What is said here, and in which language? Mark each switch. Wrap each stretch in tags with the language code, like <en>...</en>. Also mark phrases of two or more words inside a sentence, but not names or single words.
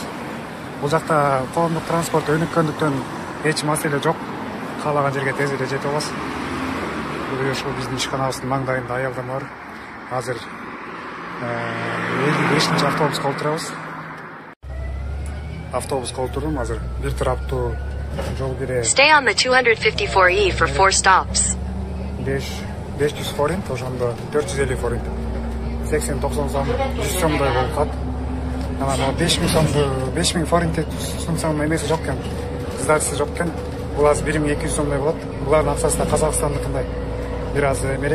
<ky>Бул жакта коомдук транспорт өнүккөндүктөн эч маселе жок. Каалаган жерге тез эле жетип алабыз. Бул ошол биздин ишканабыздын маңдайында аялдама бар. Азыр 55-чи автобуска отурабыз. Автобуска отурдум, азыр бир тараптуу жол кире.</ky> <en>Stay on the 254E for 4 stops.</en> <ky>500 форинт, ошондо 450 форинт. 80-90 сом, 100 сомдой болуп калат. Анан 5000 сомду, 5000 форинт сунсам эмеси жок экен. Сдачасы жок экен. Бул азыр 1200 сомдой болот. Булардын акчасы да Казакстандыкындай бир аз эмерек.</ky>